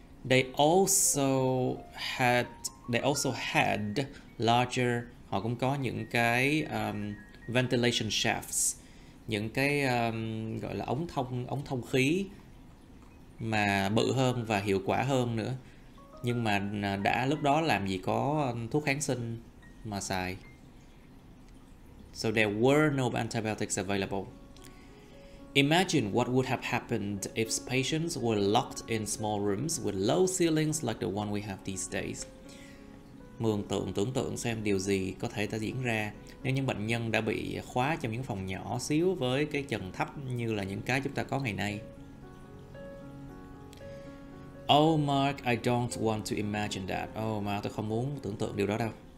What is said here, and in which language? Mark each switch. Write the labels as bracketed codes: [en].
[en] They also had larger, [vi] họ cũng có những cái ventilation shafts, những cái gọi là ống thông khí mà bự hơn và hiệu quả hơn nữa. Nhưng mà đã lúc đó làm gì có thuốc kháng sinh mà xài. [en] So there were no antibiotics available. Imagine what would have happened if patients were locked in small rooms with low ceilings like the one we have these days. [vi] Tưởng tượng xem điều gì có thể diễn ra nếu những bệnh nhân đã bị khóa trong những phòng nhỏ xíu với cái trần thấp như là những cái chúng ta có ngày nay. [en] Oh Mark, I don't want to imagine that. [vi] Oh Mark, tôi không muốn tưởng tượng điều đó đâu.